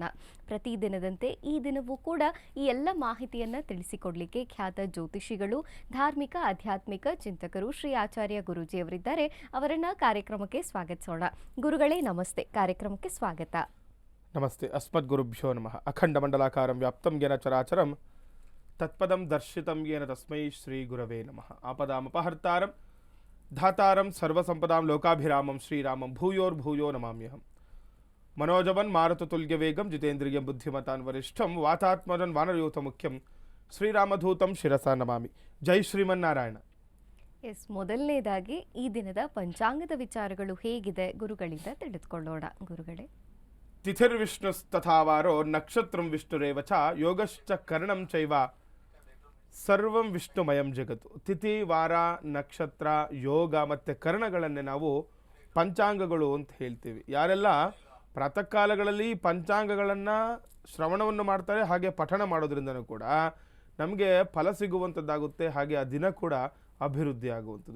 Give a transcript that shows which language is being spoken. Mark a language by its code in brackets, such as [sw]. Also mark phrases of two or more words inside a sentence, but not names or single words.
[kn] ಪ್ರತಿದಿನದಂತೆ ಈ ದಿನವೂ ಕೂಡ ಈ ಎಲ್ಲ ಮಾಹಿತಿಯನ್ನು ತಿಳಿಸಿಕೊಡಲಿಕ್ಕೆ ಖ್ಯಾತ ಜ್ಯೋತಿಷಿಗಳು, ಧಾರ್ಮಿಕ ಆಧ್ಯಾತ್ಮಿಕ ಚಿಂತಕರು ಶ್ರೀ ಆಚಾರ್ಯ ಗುರೂಜಿಯವರಿದ್ದಾರೆ. ಅವರನ್ನ ಕಾರ್ಯಕ್ರಮಕ್ಕೆ ಸ್ವಾಗತಿಸೋಣ. ಗುರುಗಳೇ ನಮಸ್ತೆ, ಕಾರ್ಯಕ್ರಮಕ್ಕೆ ಸ್ವಾಗತ. [sa] ನಮಸ್ತೆ. ಅಸ್ಮದ್ ಗುರುಭ್ಯೋ ನಮಃ. ಅಖಂಡ ಮಂಡಲಾಕಾರಂ ವ್ಯಾಪ್ತಂ ಯೇನ ಚರಾಚರಂ ತತ್ಪದಂ ದರ್ಶಿತಂ ಯೇನ ತಸ್ಮೈ ಶ್ರೀ ಗುರವೇ ನಮಃ. ಆಪದಾಮಪಹರ್ತಾರಂ ಧಾತಾರಂ ಸರ್ವಸಂಪದಾಂ ಲೋಕಾಭಿರಾಮಂ ಶ್ರೀರಾಮಂ ಭೂಯೋರ್ಭೂಯೋ ನಮಾಮ್ಯಹಂ. ಮನೋಜವನ್ ಮಾರುತತುಲ್ಯ ವೇಗಂ ಜಿತೇಂದ್ರಿಯಂ ಬುದ್ಧಿಮತಾನ್ ವರಿಷ್ಠಂ ವಾತಾತ್ಮಜನ್ ವಾನರಯೂಥ ಮುಖ್ಯಂ ಶ್ರೀರಾಮಧೂತಂ ಶಿರಸಾ ನಮಾಮಿ. ಜೈ ಶ್ರೀಮನ್ನಾರಾಯಣ. [kn] ಮೊದಲನೇದಾಗಿ ಈ ದಿನದ ಪಂಚಾಂಗದ ವಿಚಾರಗಳು ಹೇಗಿದೆ ಗುರುಗಳಿಂದ ತಿಳಿದುಕೊಳ್ಳೋಣ. ಗುರುಗಳೇ, [sa] ತಿಥಿರ್ವಿಷ್ಣುಸ್ತಥಾವಾರೋ ನಕ್ಷತ್ರಂ ವಿಷ್ಣುರೇವ ಚ ಯೋಗಶ್ಚ ಕರ್ಣಂ ಚೈವ ಸರ್ವಂ ವಿಷ್ಣುಮಯಂ ಜಗತ್ತು. [kn] ತಿಥಿ, ವಾರ, ನಕ್ಷತ್ರ, ಯೋಗ ಮತ್ತು ಕರ್ಣಗಳನ್ನೇ ನಾವು ಪಂಚಾಂಗಗಳು ಅಂತ ಹೇಳ್ತೀವಿ. ಯಾರೆಲ್ಲ ಪ್ರಾತಃ ಕಾಲಗಳಲ್ಲಿ ಪಂಚಾಂಗಗಳನ್ನು ಶ್ರವಣವನ್ನು ಮಾಡ್ತಾರೆ, ಹಾಗೆ ಪಠಣ ಮಾಡೋದ್ರಿಂದನೂ ಕೂಡ ನಮಗೆ ಫಲ ಸಿಗುವಂಥದ್ದಾಗುತ್ತೆ, ಹಾಗೆ ಆ ದಿನ ಕೂಡ ಅಭಿವೃದ್ಧಿ ಆಗುವಂಥದ್ದು.